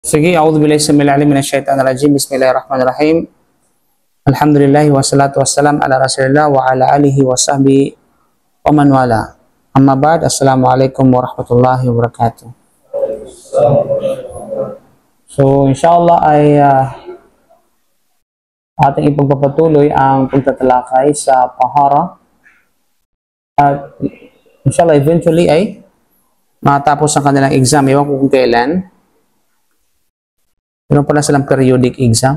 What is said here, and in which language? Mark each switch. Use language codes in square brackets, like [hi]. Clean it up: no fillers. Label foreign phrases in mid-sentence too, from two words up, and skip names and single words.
[tl] Sige, [ar] أعوذ بالله السميع العليم من الشيطان الرجيم. بسم الله الرحمن الرحيم. الحمد لله والصلاة والسلام على رسول الله وعلى آله وصحبه ومن والاه. أما بعد. السلام عليكم ورحمة الله وبركاته. [tl] So, inshallah ay ating ipagpapatuloy ang pagtatalakay sa tahara. At inshallah eventually ay matapos ang kanilang exam. Ewan ko kung kailan. Meron pala silang periodic exam.